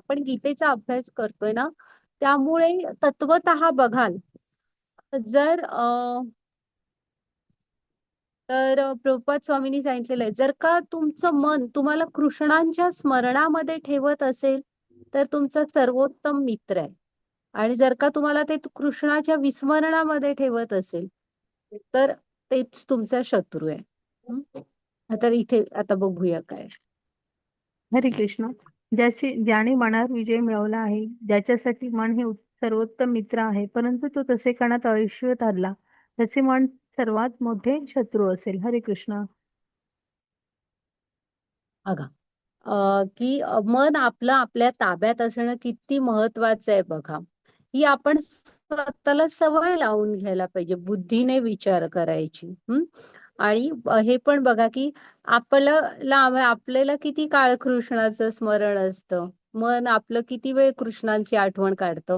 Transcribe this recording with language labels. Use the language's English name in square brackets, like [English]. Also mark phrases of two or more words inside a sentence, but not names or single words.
[Marathi] आपण गीतेचा अभ्यास करतोय ना, त्यामुळे तत्वतः बघाल जर प्रभुपाद स्वामींनी सांगितलेलं आहे, जर का तुमचं मन तुम्हाला कृष्णांच्या स्मरणामध्ये ठेवत असेल तर तुमचा सर्वोत्तम मित्र आहे. आणि जर का तुम्हाला ते कृष्णाच्या विस्मरणामध्ये ठेवत असेल तर तेच तुमचा शत्रू आहे. हं? आता इथे आता बघूया काय. हरे कृष्ण. ज्याने मनावर विजय मिळवला आहे, ज्याच्यासाठी मन हे सर्वोत्तम मित्र आहे, परंतु तो तसे करण्यात अयशस्वी ठरला, त्याचे मन सर्वात मोठे शत्रू असेल. हरे कृष्ण. बघा की मन आपलं आपल्या ताब्यात असणं किती महत्वाचं आहे बघा. ही आपण स्वतःला सवय लावून घ्यायला पाहिजे, बुद्धीने विचार करायची. आणि हे पण बघा की आपल्याला किती काळ कृष्णाचं स्मरण असतं, मन आपलं किती वेळ कृष्णांची आठवण काढतं.